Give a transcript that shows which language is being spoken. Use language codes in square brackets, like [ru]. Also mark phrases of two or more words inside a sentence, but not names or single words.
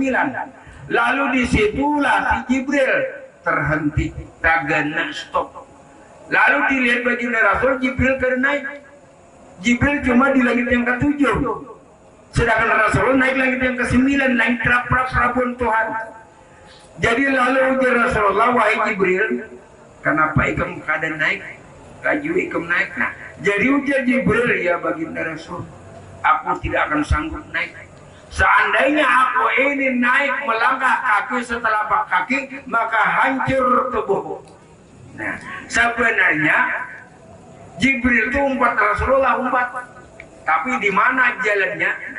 [id] Lalu disitulah si Jibril terhenti, tagana stop. [bjn] Lalu dilihat baginda Rasul, Jibril kada naik. [id] Jibril cuma di langit yang ke-7. Sedangkan Rasul naik langit yang ke-9, naik pra-pra-prabun Tuhan. [bjn] Jadi lalu ujar Rasulullah, wahai Jibril, kenapa ikam kada naik? Kaju ikam naik. Nah, jadi ujar Jibril, [id] ya baginda Rasul, aku tidak akan sanggup naik. Seandainya aku ini naik melangkah kaki setelah kaki, maka hancur tubuhku. Nah, sebenarnya Jibril itu umpat Rasulullah, tapi di mana jalannya?